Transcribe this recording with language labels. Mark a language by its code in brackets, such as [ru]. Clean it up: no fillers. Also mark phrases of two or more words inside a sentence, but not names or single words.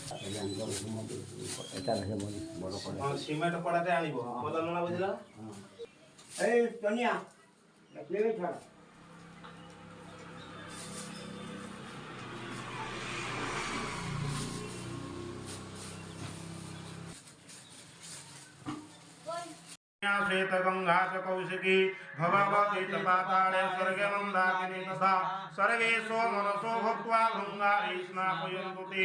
[bn] সিমেন্ট পড়াতে আনিব বলা না বুঝলা এই টনিয়া লেগে ছাড়া [sa] श्वेत गंगा च कौशिकी भगवती च पाताले स्वर्गे मंदाकिनी तथा सर्वेषु मनसो भक्त्वा भृंगारी स्नापयन्तु ते